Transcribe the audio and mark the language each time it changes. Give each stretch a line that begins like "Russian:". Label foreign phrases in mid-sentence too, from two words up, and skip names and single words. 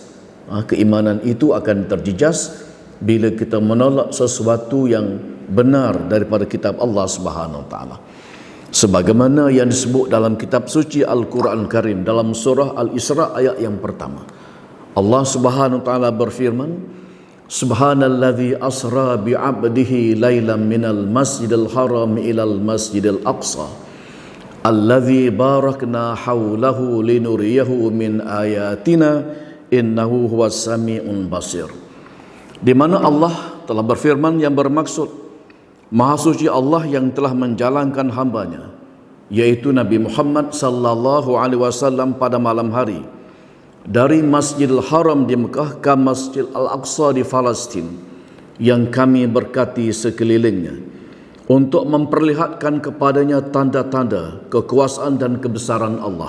Malay: Keimanan itu akan terjejas bila kita menolak sesuatu yang benar daripada kitab Allah
Arabic: سبحانه وتعالى.
Malay: Sebagaimana yang disebut dalam kitab suci Al-Quran Karim dalam surah Al-Isra' ayat yang pertama. Allah
Arabic: سبحانه وتعالى
Malay: berfirman,
Arabic: سبحان الذي أسرى بعبده ليلا من المسجد الحرام إلى المسجد الأقصى الذي باركنا حوله لنريه من آياتنا إنه هو السميع البصير.
Malay: Di mana Allah telah berfirman yang bermaksud Maha suci Allah yang telah menjalankan hambanya, yaitu Nabi Muhammad
Arabic: صلى الله عليه وسلم
Malay: pada malam hari dari Masjidil Haram di Mekah ke Masjid Al-Aqsa di Palestin yang kami berkati sekelilingnya untuk memperlihatkan kepadanya tanda-tanda kekuasaan dan kebesaran Allah.